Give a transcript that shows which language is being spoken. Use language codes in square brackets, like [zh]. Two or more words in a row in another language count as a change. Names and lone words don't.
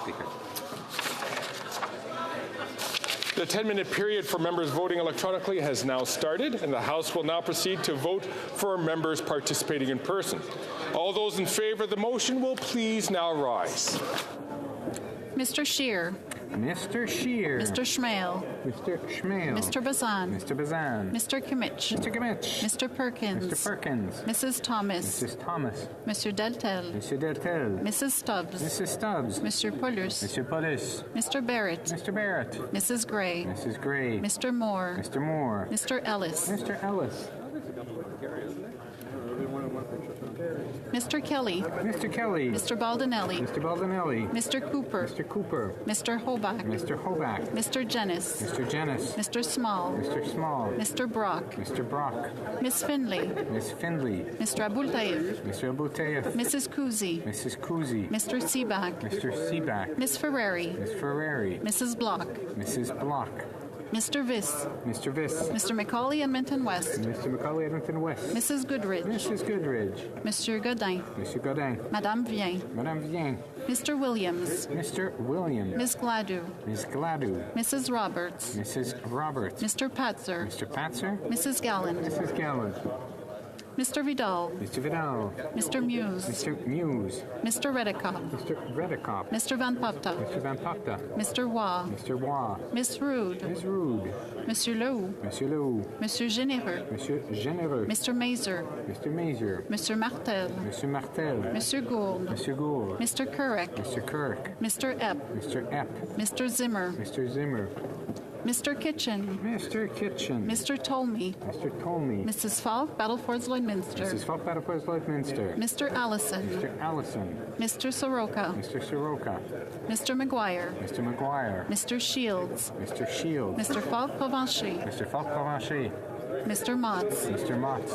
[en] Speaker. The 10-minute period for members voting electronically has now started, and the House will now proceed to vote for members participating in person. All those in favour of the motion will please now rise. Mr. Scheer. Mr. Scheer. Mr. Schmale. Mr. Schmale. Mr. Bazan. Mr. Bazan. Mr. Kimmich. Mr. Kimmich. Mr. Perkins. Mr. Perkins. Mrs. Thomas. Mrs. Thomas. Mr. Deltel. Mr. Deltel. Mrs. Stubbs. Mrs. Stubbs. Mr. Pullers. Mr. Puddis. Mr. Barrett. Mr. Barrett. Mrs. Gray. Mrs. Gray. Mr. Moore. Mr. Moore. Mr. Ellis. Mr. Ellis. Mr. Kelly. Mr. Kelly. Mr. Baldinelli. Mr. Baldinelli. Mr. Cooper. Mr. Cooper. Mr. Hoback. Mr. Hoback. Mr. Jennis. Mr. Jennis. Mr. Small. Mr. Small. Mr. Brock. Mr. Brock. Miss Finley. Miss Findley. Mr. Abultaif. Mr. Abultaif. Mrs. Kuzi. Mrs. Kuzi. Mr. Seaback. Mr. Seaback. Miss Ferrari. Miss Ferrari. Mrs. Block. Mrs. Block. Mr. Viss. Mr. Viss. Mr. McCauley, Edmonton West. Mr. McCauley, Edmonton West. Mrs. Goodridge. Mrs. Goodridge. Monsieur Godin. Monsieur Godin. Madame Vien. Madame Vien. Mr. Williams. Mr. Williams. Miss Gladue. Miss Gladue. Mrs. Roberts. Mrs. Roberts. Mr. Patzer. Mr. Patzer. Mrs. Gallant. Mrs. Gallant. Mr. Vidal. Mr. Vidal. Mr. Muse. Mr. Muse. Mr. Redekop. Mr. Redekop. Mr. Van Popta. Mr. Van Popta. Mr. Waugh. Mr. Waugh. Miss Rude. Ms. Rude. Monsieur Lehoux. Monsieur Lehoux. Monsieur Généreux. Monsieur Généreux. Mr. Mazer. Mr. Mazer. Monsieur Martel. Monsieur Martel. Monsieur Gould. Monsieur Gould. Mr. Kurek. Mr. Kirk. Mr. Epp. Mr. Epp. Mr. Zimmer. Mr. Zimmer. Mr. Kitchen. Mr. Kitchen. Mr. Tolmie. Mr. Tolmie. Mrs. Falk, Battlefords Lloydminster. Mrs. Falk, Battlefords Lloydminster. Mr. Allison. Mr. Allison. Mr. Soroka. Mr. Soroka. Mr. McGuire. Mr. McGuire. Mr. Shields. Mr. Shields. Mr. Falk Provencher. Mr. Falk Provencher. Mr. Motts. Mr. Motts.